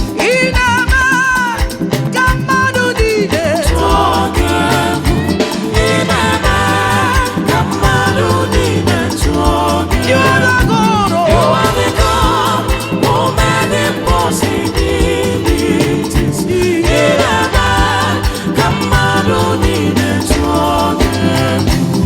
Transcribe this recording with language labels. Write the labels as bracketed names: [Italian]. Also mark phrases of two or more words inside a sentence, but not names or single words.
[Igbo] Ị na-eme ka mmadụ niile Tụọ gị egwu. Ị na-eme ka mmadụ niile tụọ gị [English] You are the [Igbo] egwu. God, oh. [English] You are the God who made impossibilities. [Igbo] Ị na-eme ka mmadụ niile tụọ gị egwu.